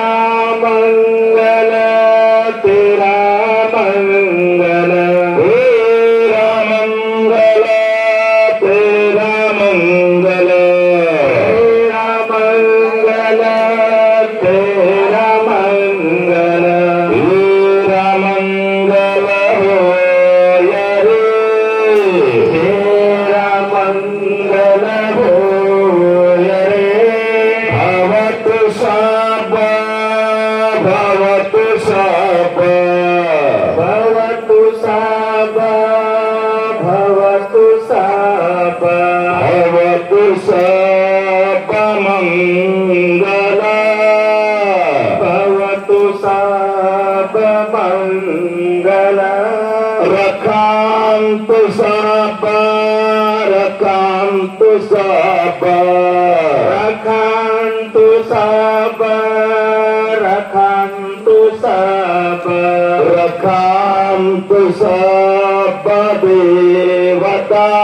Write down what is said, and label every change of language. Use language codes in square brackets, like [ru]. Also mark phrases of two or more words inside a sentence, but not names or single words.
[hi] मंगल तेरा मंगल तेरा मंगल तेरा मंगल तेरा मंगल तेरा मंगल तेरा मंगल हो यारे तेरा मंगल हो यारे [pi] भवतु सब भवतु सब भवतु सब भवतु सब भवतु सब मंगल भवतु सब मंगल रखान्तु सब रखान्तु सब रखान्तु सब रखान्तु सब रखान्तु सब देवता